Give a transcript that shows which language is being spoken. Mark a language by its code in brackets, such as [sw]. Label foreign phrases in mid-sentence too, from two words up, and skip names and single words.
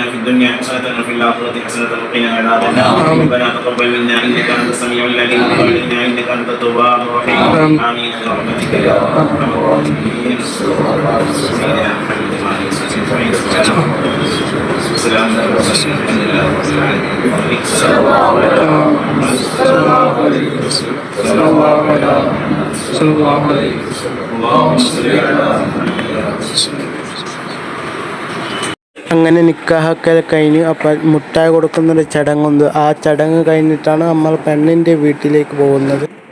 [ar] في الدنيا حسنة وفي الآخرة حسنة وقنا عذاب النار ربنا تقبل منا انك انت السميع العليم وتب علينا انك انت التواب الرحيم امين برحمتك يا ارحم الراحمين سيدنا محمد وعلى اله وصحبه وسلام على المرسلين الحمد لله رب العالمين صلى الله عليه وسلم صلى الله عليه وسلم اللهم صل على محمد. [ml] അങ്ങനെ നിക്കാഹൊക്കെ കഴിഞ്ഞ് അപ്പം മുട്ടായി കൊടുക്കുന്നൊരു ചടങ്ങുണ്ട്. ആ ചടങ്ങ് കഴിഞ്ഞിട്ടാണ് നമ്മൾ പെണ്ണിൻ്റെ വീട്ടിലേക്ക് പോകുന്നത്.